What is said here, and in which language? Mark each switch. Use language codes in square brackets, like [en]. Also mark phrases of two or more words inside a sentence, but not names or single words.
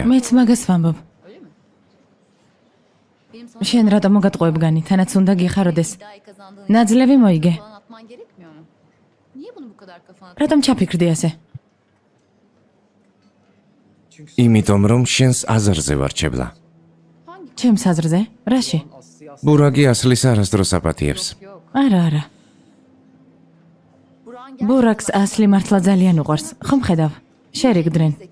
[ka] მეც მაგას ვამბობ. შენ რატომ მოგატყუებგანი? თანაც უნდა გიხაროდეს. ნაძლევი მოიგე. [tr] Falan atman gerekmiyor mu? Niye bunu bu kadar kafana [ka] რატომ ჩაფიქრდი ასე? იმიტომ რომ შენს აზრზე ვარ ჩებლა. ჩემს აზრზე? რაში? ბურაკი ასლის არასდროს აპატიებს. არა. ბურაკს ასლი მართლა ძალიან უყვარს. ხომ ხედავ? შერიგდნენ.